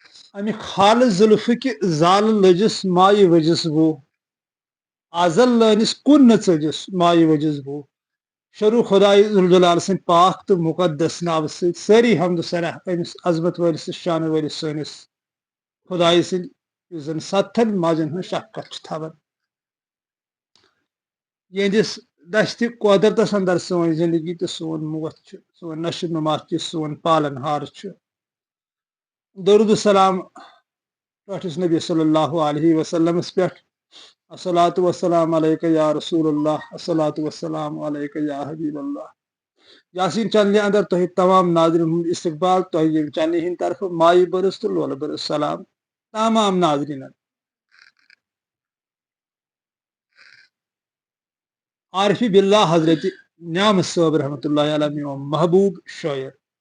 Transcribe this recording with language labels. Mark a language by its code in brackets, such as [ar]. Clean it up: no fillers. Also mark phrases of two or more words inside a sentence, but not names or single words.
[ks] امہ خال زلفک زال لجس مائہ وجس بو ازل لٲنس کُن نہ ژٔجِس مایہِ وجس بو شروع خدائے ذوالجلال سٕنٛدِ پاک تہٕ مقدس ناو سۭتۍ سٲری حمد سرح أمِس عظمت وٲلِس تہٕ شانہٕ وٲلِس سٲنِس خدایہِ سٕنٛدِ یُس زن ستن ماجن ہٕنٛز شفقت چھُ تھاوان یہنٛدِس دستہِ قۄدرتس انٛدر سٲنۍ زندگی تہٕ سون موت چھُ سون نشو نما چھُ سون پالن ہار چھُ درود السلام ٹٲٹھِس نبی [ar] صلی اللہ علیہ وسلمس [ks] پٮ۪ٹھ [ar] الصلاۃ والسلام علیکہ یا رسول اللہ الصلاۃ والسلام علیکہ یا حبیب اللہ [ks] یاسین چینلہِ اندر تۄہہِ تمام ناظرین ہُنٛد استقبال تۄہہِ ییٚمہِ چینلہِ ہٕنٛدِ طرفہٕ مایہِ برس تہٕ لولہٕ برس سلام تمام ناظریٖنن عارفی باللہ حضرت نعمت صٲب [ar] رحمۃ اللہ علیہ [ks] میون محبوب شٲعر